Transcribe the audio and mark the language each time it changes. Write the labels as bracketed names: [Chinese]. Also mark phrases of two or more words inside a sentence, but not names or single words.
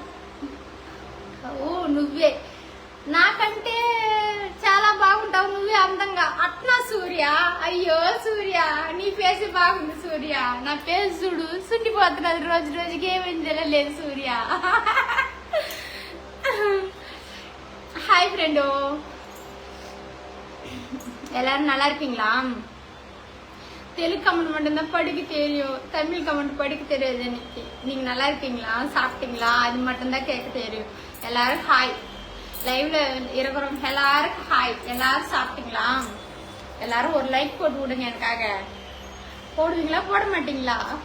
[Telugu] నువ్వే నాకంటే చాలా బాగుంటావు నువ్వే అందంగా అట్లా సూర్య అయ్యో సూర్య నీ ఫేస్ బాగుంది సూర్య నా ఫేస్ చూడు సుండిపోతున్నది రోజు రోజుకి ఏమేం తెలియలేదు సూర్య [Tamil] ஹாய் ஃப்ரெண்டோ எல்லாரும் நல்லா இருக்கீங்களா தெலுங்கு கமெண்ட் மட்டும்தான் படிக்க தெரியும் தமிழ் கமெண்ட் படிக்க தெரியாது எனக்கு நீங்க நல்லா இருக்கீங்களா சாப்பிட்டீங்களா அது மட்டும்தான் கேட்க தெரியும் எல்லாரும் ஹாய் லைவ்ல இருக்கிறவங்க எல்லாருக்கும் ஹாய் எல்லாரும் சாப்பிட்டீங்களா எல்லாரும் ஒரு லைக் போட்டு விடுங்க எனக்காக போடுவீங்களா போட மாட்டீங்களா